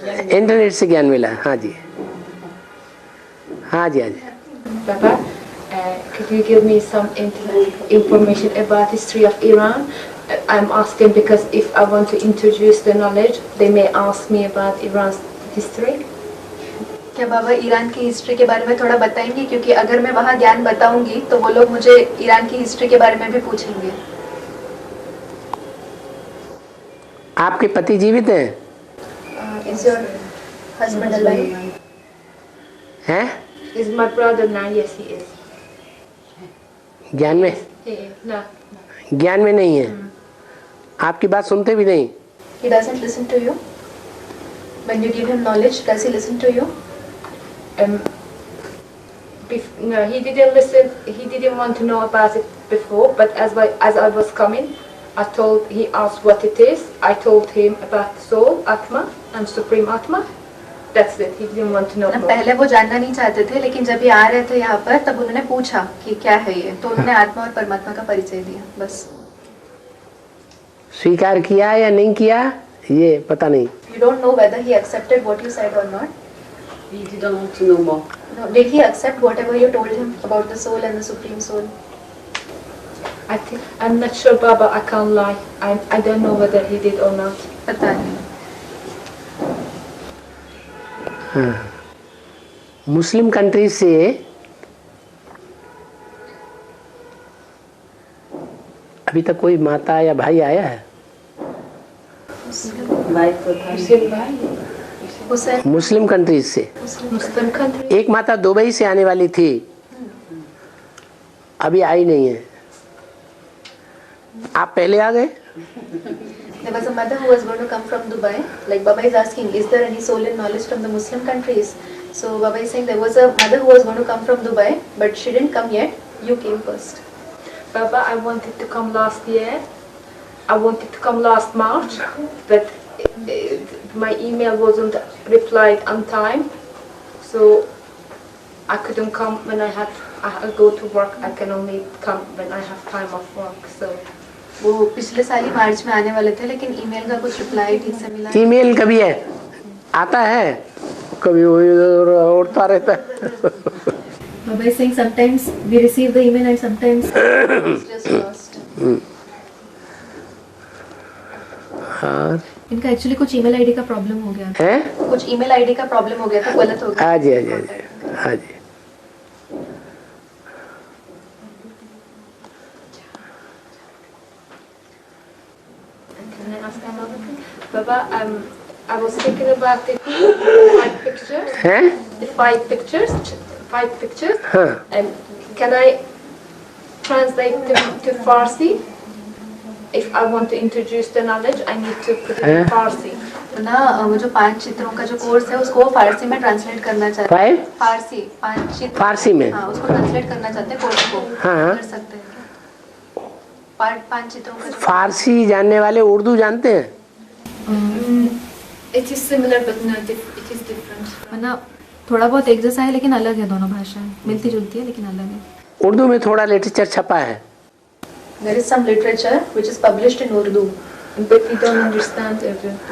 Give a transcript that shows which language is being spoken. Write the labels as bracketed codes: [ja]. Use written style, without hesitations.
[hi] Internet से ज्ञान मिला। हाँ जी हाँ जी हाँ जी। पापा [en] could you give me some information about history of Iran? I'm asking because if I want to introduce the knowledge, they may ask me about Iran's history. [hi] क्या बाबा Iran की history के बारे में थोड़ा बताएंगे, क्योंकि अगर मैं वहाँ ज्ञान बताऊंगी तो वो लोग मुझे ईरान की हिस्ट्री के बारे में भी पूछेंगे। आपके पति जीवित हैं? [en] Is your husband alive? [hi] हैं? [en] Is my brother now? Yes, he is. [hi] ज्ञान में? [en] He is. No. [hi] ज्ञान में नहीं है। आपकी बात सुनते भी नहीं। [en] He doesn't listen to you. When you give him knowledge, does he listen to you? No, he didn't listen. He didn't want to know about it before. But as I was coming, he asked what it is. I told him about the soul, Atma, and Supreme Atma. That's it. He didn't want to know more. [hi] पहले वो जानना नहीं चाहते थे, लेकिन जब ये आ रहे थे यहाँ पर तब उन्होंने पूछा कि क्या है ये, तो उन्होंने आत्मा और परमात्मा का परिचय दिया, बस। स्वीकार किया या नहीं किया ये पता नहीं। [en] You don't know whether he accepted what you said or not. He didn't want to know more. No, did he accept whatever you told him about the soul and the supreme soul? I'm not sure, Baba. I can't lie. I don't know whether he did or not. [hi] पता नहीं। हाँ। Muslim country से अभी तक कोई माता या भाई आया है? भाई तो था। [en] Muslim countries से Muslim country. [hi] एक माता दुबई से आने वाली थी, अभी आई नहीं है। आप पहले आ गए? [en] There was a mother who was going to come from Dubai. Like Baba is asking, is there any soul and knowledge from the Muslim countries? So Baba is saying there was a mother who was going to come from Dubai, but she didn't come yet. You came first. Baba, I wanted to come last year. I wanted to come last March, but my email wasn't replied on time, so I couldn't come when I go to work. I can only come when I have time off work. So [hi] वो पिछले साल ही मार्च में आने वाले थे, लेकिन email का कुछ रिप्लाई ठीक से मिला। ईमेल कभी है आता है, कभी वो उड़ता रहता है। [en] Baba is saying sometimes we receive the email and sometimes it's just lost. [hi] और इनका एक्चुअली कुछ ईमेल आईडी का प्रॉब्लम हो गया था। हैं? कुछ ईमेल आईडी का प्रॉब्लम हो गया था, गलत हो गया। हाँ जी, हाँ जी, हाँ जी। [en] can I ask another thing? Baba, I was thinking about the 5 pictures. [hi] हैं? [en] The 5 pictures. 5 pictures. [hi] हाँ। [en] Can I translate them to Farsi? If I want to introduce the knowledge, I need to put it in Farsi. [hi] तो ना वो जो 5 चित्रों का जो course है उसको फारसी में ट्रांसलेट करना चाहते हैं। 5? फारसी 5 चित्र फारसी में? हाँ, उसको ट्रांसलेट करना चाहते हैं कोर्स को। हाँ। कर सकते हैं क्या? 5 चित्रों का फारसी जानने वाले उर्दू जानते हैं? [en] It is similar, but no, it is different. [hi] ना थोड़ा बहुत एक जैसा है, लेकिन अलग है। दोनों भाषाएं मिलती जुलती है लेकिन अलग है। उर्दू में थोड़ा लिटरेचर छपा है। [en] There is some literature which is published in Urdu, But we don't understand everything.